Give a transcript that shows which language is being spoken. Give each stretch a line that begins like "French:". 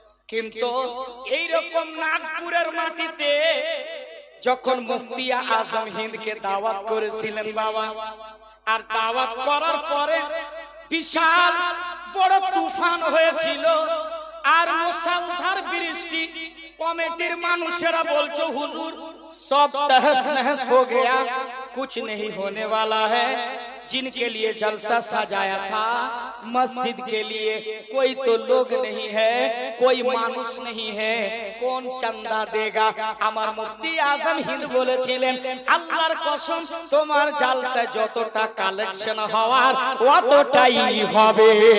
Bangla: কিন্তু এই রকম নাগপুরের মাটিতে যখন মুফতি আজম হিন্দকে দাওয়াত করেছিলেন বাবা, আর দাওয়াত করার পরে বিশাল বড় তুফান হয়েছিল আর মুষলধার বৃষ্টি। কমিটির মানুষেরা বলছে হুজুর সব তহস নহস
Hindi: हो गया, कुछ नहीं होने वाला है। जिनके लिए जलसा सजाया था मस्जिद के लिए कोई तो लोग नहीं है, कोई मानुष नहीं है, कौन चंदा देगा।
Bangla: আমার মুফতি আজম হিন্দ বলেছিলেন আল্লাহর কসম তোমার জলসা যতটা কালেকশন হওয়ার অতটাই হবে।